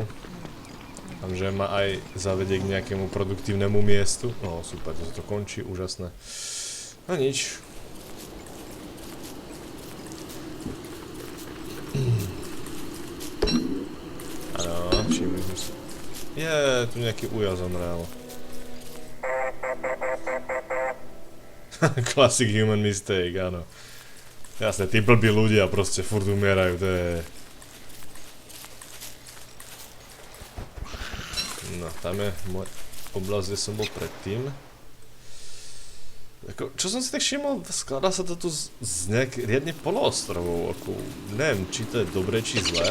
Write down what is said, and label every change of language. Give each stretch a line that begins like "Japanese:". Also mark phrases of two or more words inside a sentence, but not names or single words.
Slovak: Dúfam, že ma aj zavedie k nejakému produktívnemu miestu. No super, to sa to končí, úžasné. No nič. Všimli sme si. Tu nejaký uja zomrel.
English: Classic human mistake,
Slovak: áno. Jasne, tí blbí ľudia proste furt umierajú, to je... No, tam je môj oblasť, kde som bol predtým. Čo som si tak všimol, skladá sa to tu z nejak riadne poloostrovov, neviem, či to je dobré, či zlé.